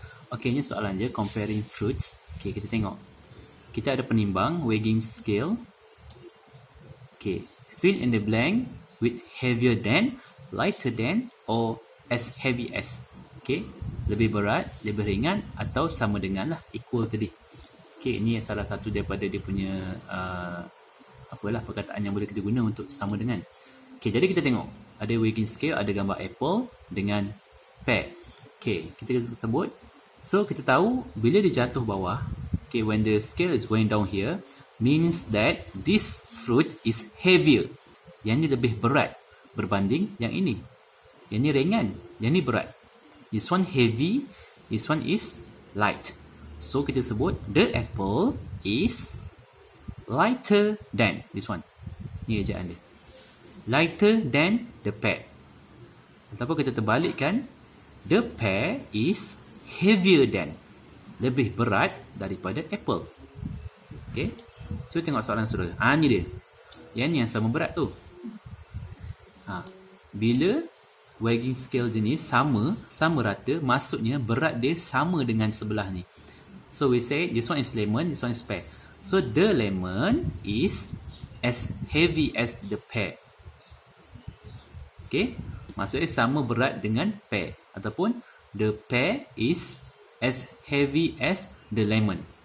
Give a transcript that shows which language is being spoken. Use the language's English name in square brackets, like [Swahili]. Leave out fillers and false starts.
[Malay] Okay, ini soalan dia, comparing fruits. Okay, kita tengok. Kita ada penimbang, weighing scale. [English] Okay, fill in the blank with heavier than, lighter than, or as heavy as. [Malay] Okay, lebih berat, lebih ringan, atau sama dengan lah, equal tadi. Okay, ini salah satu daripada dia punya perkataan yang boleh kita guna untuk sama dengan. Okay, jadi kita tengok. Ada weighing scale, ada gambar apple dengan pear. Okay, kita sebut. [English] So, [Malay] kita tahu bila dia jatuh bawah, [English] okay, when the scale is going down here, means that this fruit is heavier. [Malay] Yang ni lebih berat berbanding yang ini. Yang ni ringan, yang ni berat. [English] This one heavy, this one is light. So, [Malay] kita sebut [English] the apple is lighter than this one. [Malay] Ni ejaan dia. [English] Lighter than the pear. [Malay] Ataupun kita terbalikkan, [English] the pear is heavier than. [Malay] Lebih berat daripada apple. Okay. So, tengok soalan saudara. Ni dia. Yang ni yang sama berat tu. Bila weighing scale jenis sama rata, maksudnya berat dia sama dengan sebelah ni. [English] So, we say this one is lemon, this one is pear. So, the lemon is as heavy as the pear. Okay. [Malay] Maksudnya sama berat dengan pear. [English] Ataupun the pear is as heavy as the lemon.